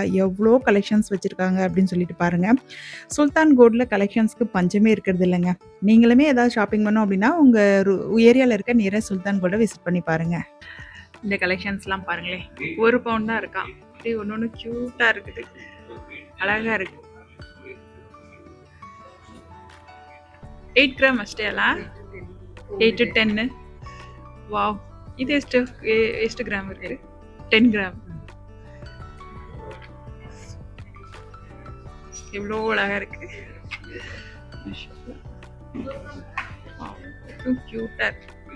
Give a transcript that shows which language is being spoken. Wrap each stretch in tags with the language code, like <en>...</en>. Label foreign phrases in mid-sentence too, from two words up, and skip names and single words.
<ta>எவ்ளோ கலெக்ஷன்ஸ் வச்சிருக்காங்க அப்படின்னு சொல்லிட்டு பாருங்க. சுல்தான் கோல்ட்ல கலெக்ஷன்ஸ்க்கு பஞ்சமே இருக்கிறது இல்லங்க. நீங்களுமே ஏதாவது ஷாப்பிங் பண்ணணும் அப்படின்னா, உங்க ஏரியால இருக்க நியரஸ்ட் சுல்தான் கோல்ட விசிட் பண்ணி பாருங்க. இந்த கலெக்ஷன்ஸ்லாம் பாருங்களேன். 1 பவுண்ட் தான் இருக்காம். அப்படியே ஒண்ணு கியூட்டா இருக்குது. அழகா இருக்கு.</ta> <kn>8 ಗ್ರಾಮ್ ಅಷ್ಟೇ ಅಲ್ಲ? 8 to 10. ವಾವ್! ಇದು ಎಷ್ಟು ಗ್ರಾಮ್ ಇರುತ್ತೆ? 10 ಗ್ರಾಮ್.</kn> <ta>எவ்வளோ அழகா இருக்கு. கியூட்டா இருக்கு.</ta>